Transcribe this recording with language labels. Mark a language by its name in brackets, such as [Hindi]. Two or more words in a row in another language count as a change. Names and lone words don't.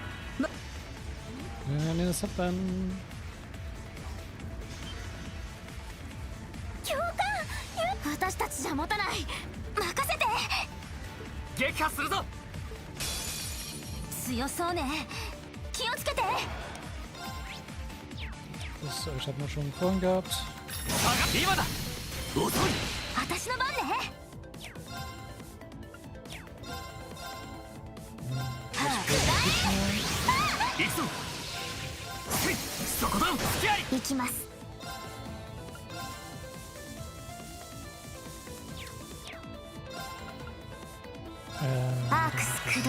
[Japanese] 教官、私たちじゃ持たない。任せて。撃破するぞ。強そうね。気をつけて。 [German] Das hat man schon vorhin gehabt. [Japanese] 今だ。遅い。私の番ね。行くぞ。そこだ。行きます。アークス駆動。